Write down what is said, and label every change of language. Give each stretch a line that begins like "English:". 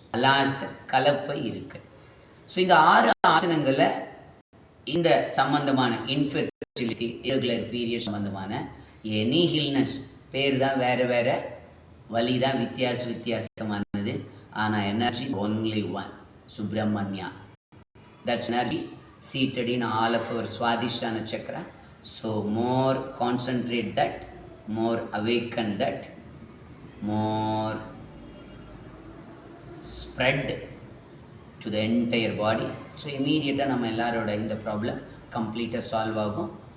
Tamil: அலாசன் கலப்பை இருக்கு. ஸோ இந்த 6 ஆசனங்களில் இந்த சம்பந்தமான இன்ஃபெர்டிலிட்டி, இரெகுலர் பீரியட் சம்பந்தமான எனி ஹில்னஸ், பேர் தான் வேறு, வலி தான் வித்தியாசமானது.
English: ஆனால் energy only one, Subramanya. That's energy seated in all of our Swadhisthana chakra. So more concentrate that, more awaken that, more spread to the entire body. So immediately
Tamil: நம்ம எல்லாரோட இந்த ப்ராப்ளம் கம்ப்ளீட்டாக சால்வ் ஆகும்.